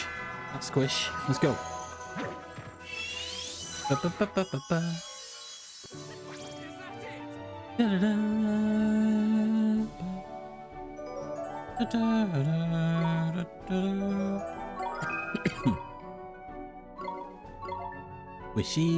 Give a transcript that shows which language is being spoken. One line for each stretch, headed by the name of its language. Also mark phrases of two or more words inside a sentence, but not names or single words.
English: Squish. Let's go. Ba-ba-ba-ba-ba-ba. Da-da-da. Da-da-da-da-da. Wishy.